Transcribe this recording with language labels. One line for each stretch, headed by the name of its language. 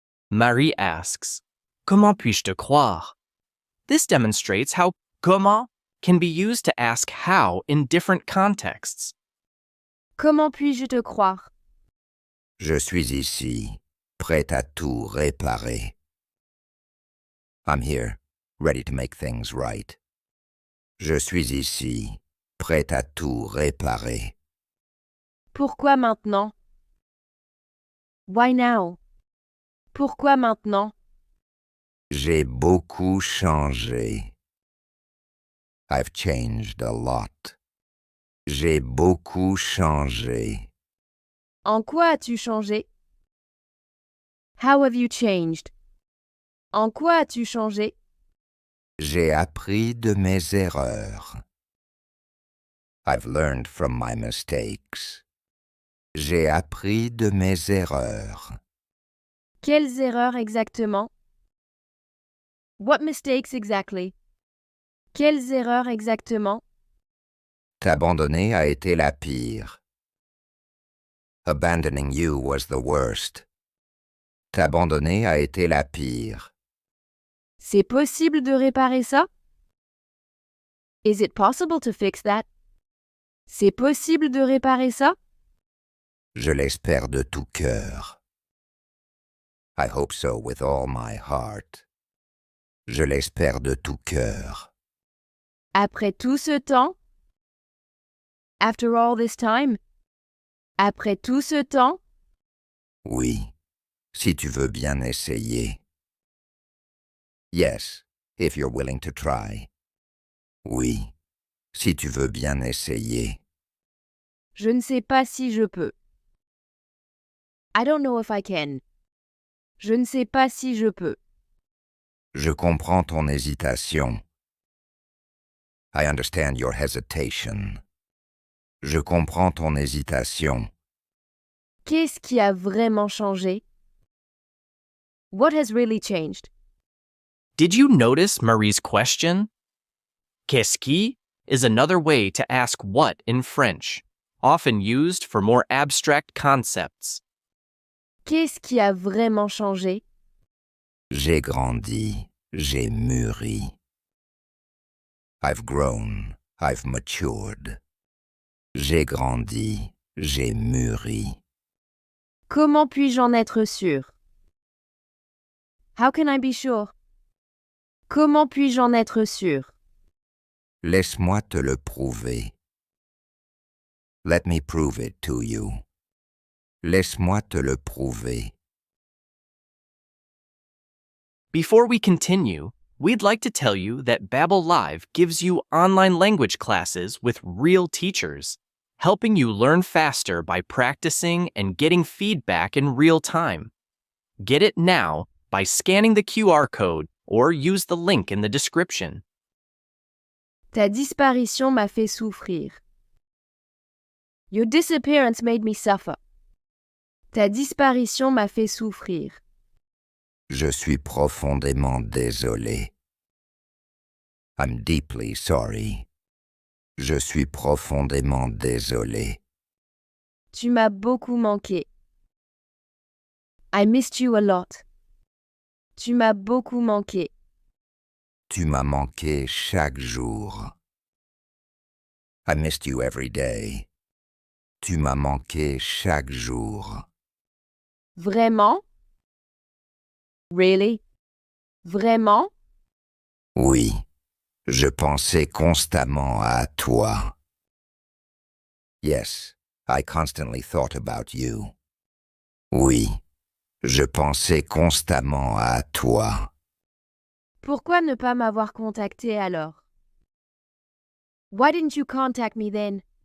English: Marie asks,
French: Comment puis-je te croire?
English: This demonstrates how comment can be used to ask how in different contexts.
French: Comment puis-je te croire? Je suis ici, prêt à tout réparer.
English: I'm here, ready to make things right.
French: Je suis ici, prêt à tout réparer. Pourquoi maintenant?
English: Why now?
French: Pourquoi maintenant? J'ai beaucoup changé.
English: I've changed a lot.
French: J'ai beaucoup changé. En quoi as-tu changé?
English: How have you changed?
French: En quoi as-tu changé? J'ai appris de mes erreurs.
English: I've learned from my mistakes.
French: J'ai appris de mes erreurs. Quelles erreurs exactement?
English: What mistakes exactly?
French: Quelles erreurs exactement? T'abandonner a été la pire.
English: Abandoning you was the worst.
French: T'abandonner a été la pire. C'est possible de réparer ça?
English: Is it possible to fix that?
French: C'est possible de réparer ça? Je l'espère de tout cœur.
English: I hope so with all my heart.
French: Je l'espère de tout cœur. Après tout ce temps?
English: After all this time?
French: Après tout ce temps? Oui, si tu veux bien essayer.
English: Yes, if you're willing to try.
French: Oui, si tu veux bien essayer. Je ne sais pas si je peux.
English: I don't know if I can.
French: Je ne sais pas si je peux. Je comprends ton hésitation.
English: I understand your hesitation.
French: Je comprends ton hésitation. Qu'est-ce qui a vraiment changé?
English: What has really changed? Did you notice Marie's question? Qu'est-ce qui is another way to ask what in French, often used for more abstract concepts.
French: Qu'est-ce qui a vraiment changé? J'ai grandi, j'ai mûri.
English: I've grown, I've matured.
French: J'ai grandi, j'ai mûri. Comment puis-je en être sûr?
English: How can I be sure?
French: Comment puis-je en être sûr? Laisse-moi te le prouver.
English: Let me prove it to you.
French: Laisse-moi te le prouver.
English: Before we continue, we'd like to tell you that Babbel Live gives you online language classes with real teachers, helping you learn faster by practicing and getting feedback in real time. Get it now by scanning the QR code or use the link in the description.
French: Ta disparition m'a fait souffrir.
English: Your disappearance made me suffer.
French: Ta disparition m'a fait souffrir. Je suis profondément désolé.
English: I'm deeply sorry.
French: Je suis profondément désolé. Tu m'as beaucoup manqué.
English: I missed you a lot.
French: Tu m'as beaucoup manqué. Tu m'as manqué chaque jour.
English: I missed you every day.
French: Tu m'as manqué chaque jour. Vraiment?
English: Really?
French: Vraiment? Oui, je pensais constamment à toi.
English: Yes, I constantly thought about you.
French: Oui, je pensais constamment à toi. Pourquoi ne pas m'avoir contacté alors?
English: Why didn't you contact me then?